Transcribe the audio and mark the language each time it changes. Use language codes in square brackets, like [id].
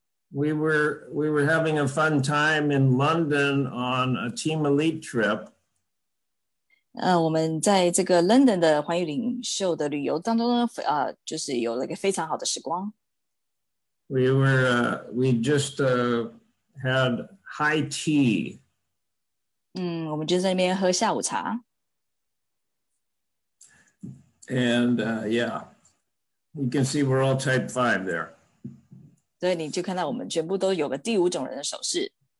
[en] We were having a fun time in London on a Team Elite trip. [zh] 我们在这个 London 的环宇领袖的旅游当中呢，就是有了一个非常好的时光。 [en] We just had high tea. [zh] 我们就在那边喝下午茶。 [en] And yeah, you can see we're all type 5 there. [zh] 所以你就看到我们全部都有个第5种人的手势。